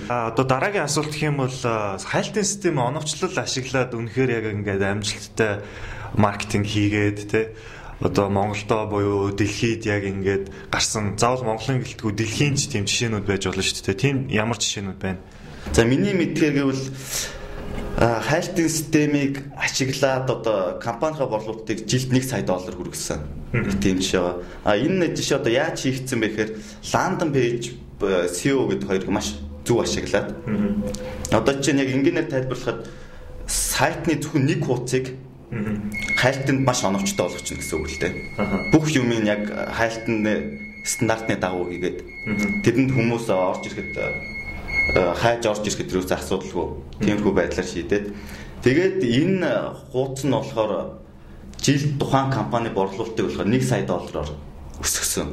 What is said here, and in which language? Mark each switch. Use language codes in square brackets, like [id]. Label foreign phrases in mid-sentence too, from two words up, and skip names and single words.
[mn] Одоо дараагийн асуулт гэх юм бол хайлтын системийн оновчлол ашиглаад үнэхээр яг ингээд амжилттай маркетинг хийгээд тээ одоо Монголдоо буюу дэлхийд яг ингээд гарсан заавал Монголын гэлтгүй дэлхийн ч тийм жишээнүүд байж болно шүү дээ. Тийм ямар жишээнүүд байна? За миний мэдхээр гэвэл хайлтын системийг ашиглаад одоо компанийнхаа борлуулалтыг жилд $1 сая хүргэсэн. Тийм жишээ. Энэ жишээ одоо яаж хийгдсэн бэ гэхээр [en] landing page [mn] SEO гэдэг хоёрыг маш зөв ашиглаад. Одоо чинь яг ингээнээр тайлбарлахад сайтны зөвхөн нэг хуудсыг хайлтанд маш оновчтой болгочихно гэсэн үг л дээ. Бүх юмыг яг хайлтны стандартны дагуу хийгээд тэдэнд хүмүүс орж ирэхэд хайж орж ирэхэд юусе асуудалгүй тиймэрхүү байдлаар шийдээд тэгээд энэ хуудас нь болохоор жилд тухайн компани борлуулалтыг болохоор $1 сая өсгсөн.